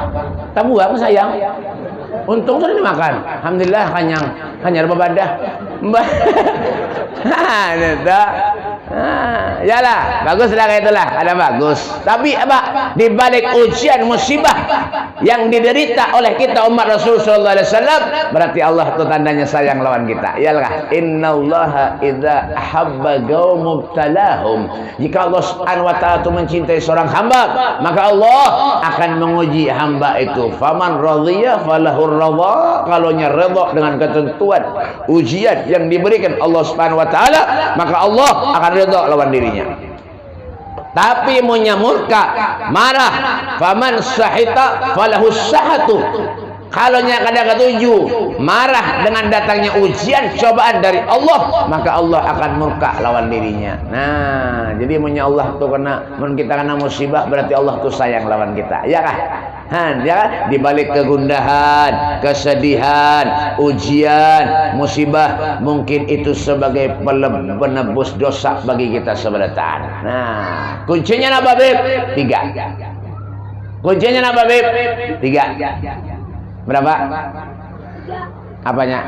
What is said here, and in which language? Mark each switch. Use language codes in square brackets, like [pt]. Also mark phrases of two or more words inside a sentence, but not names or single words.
[bjn] Tabu apa sayang? Untung sudah dimakan. Alhamdulillah kanyang, hanya bebadah. Mbah. Yalah, bagus lah kayak itulah, ada bagus. Tapi apa? Di balik ujian musibah yang diderita oleh kita umat Rasul [ar] صلى الله عليه وسلم, [bjn] berarti Allah itu tandanya sayang lawan kita. [ar] Iyalah, إن الله إذا أحب قوما ابتلاهم. [bjn] Jika Allah [ar] سبحانه وتعالى [bjn] itu mencintai seorang hamba, maka Allah akan menguji hamba itu. [ar] فمن رضي فله الرضا. [bjn] Kalau nya redha dengan ketentuan ujian yang diberikan Allah [ar] سبحانه وتعالى, [bjn] maka Allah akan redha lawan dirinya. Tapi munya murka, marah, [ar] فمن سخط فله السخط. [bjn] Kalau nya kada ketuju, marah dengan datangnya ujian cobaan dari Allah, maka Allah akan murka lawan dirinya. Nah, jadi munya Allah tuh kita kena musibah, berarti Allah tuh sayang lawan kita. Ya kah? Ya kan? Di balik kegundahan, kesedihan, ujian, musibah, mungkin itu sebagai penebus dosa bagi kita sebenarnya. Nah, kuncinya apa, Beb? 3. Kuncinya apa, Beb? 3. Berapa? Apanya?